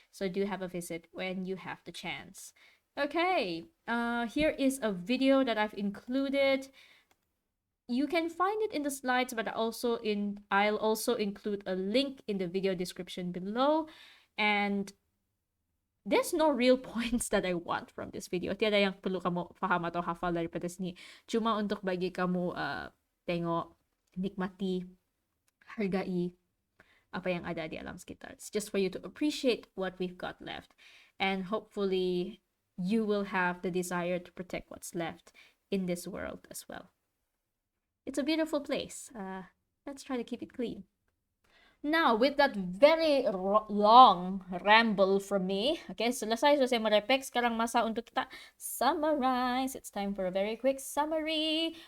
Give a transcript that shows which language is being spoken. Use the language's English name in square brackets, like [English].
[English] So do have a visit when you have the chance. Okay, here is a video that I've included. You can find it in the slides, but I'll also include a link in the video description below. And there's no real points that I want from this video. [Malay] Tiada yang perlu kamu faham atau hafal daripada sini. Cuma untuk bagi kamu tengok, nikmati, hargai apa yang ada di alam sekitar. [English] It's just for you to appreciate what we've got left. And hopefully you will have the desire to protect what's left in this world as well. It's a beautiful place. Let's try to keep it clean. Now, with that very long ramble from me, okay, [Malay] selesai saya merepek, sekarang masa untuk kita [English] summarize. It's time for a very quick summary.